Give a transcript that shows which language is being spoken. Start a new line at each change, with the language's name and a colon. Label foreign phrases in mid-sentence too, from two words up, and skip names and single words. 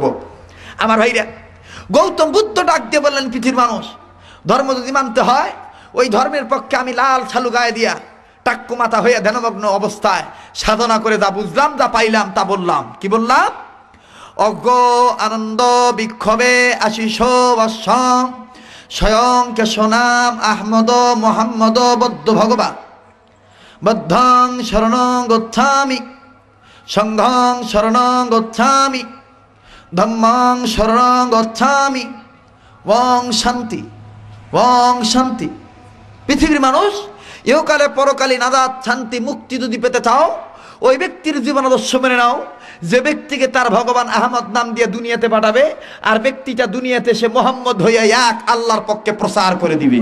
Bangla: আমার ভাইরা, গৌতম বুদ্ধ ডাক দিয়ে বললেন, পৃথিবীর মানুষ ধর্ম যদি মানতে হয়, ওই ধর্মের পক্ষে আমি লাল ছালু গায়ে দিয়া টাক্কু মাথা হয়ে ধ্যানমগ্ন অবস্থায় সাধনা করে যা বুঝলাম, যা পাইলাম তা বললাম। কি বললাম?
Pali: অজ্ঞ আনন্দ বিক্ষোভে আশিস বৎসং স্বয়ং কেশনাম আহমদ মোহাম্মদ বদ্ধ ভগবান বদ্ধং শরণং গচ্ছামি সংঘং শরণং গচ্ছামি ধম্মং শরণং গচ্ছামি ওং শান্তি ওং শান্তি।
Bangla: পৃথিবীর মানুষ, ইহকালে পরকালে নাজাত শান্তি মুক্তি যদি পেতে চাও, ওই ব্যক্তির জীবন আদর্শ মেনে নাও যে ব্যক্তিকে তার ভগবান আহমদ নাম দিয়ে দুনিয়াতে পাঠাবে, আর ব্যক্তিটা দুনিয়াতে সে মোহাম্মদ হইয়া এক আল্লাহর পক্ষে প্রচার করে দিবে।